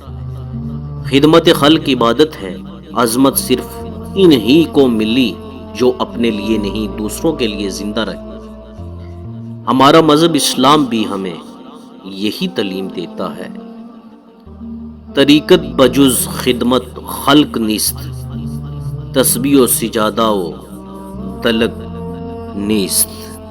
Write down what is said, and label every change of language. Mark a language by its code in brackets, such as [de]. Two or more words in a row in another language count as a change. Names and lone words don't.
[ur] خدمت خلق عبادت ہے۔ عظمت صرف انہی کو ملی جو اپنے لیے نہیں دوسروں کے لیے زندہ رہے۔ ہمارا مذہب اسلام بھی ہمیں یہی تعلیم دیتا ہے۔ [fa] طریقت بجز خدمت خلق نیست، تسبیح و سجادہ و دلق نیست۔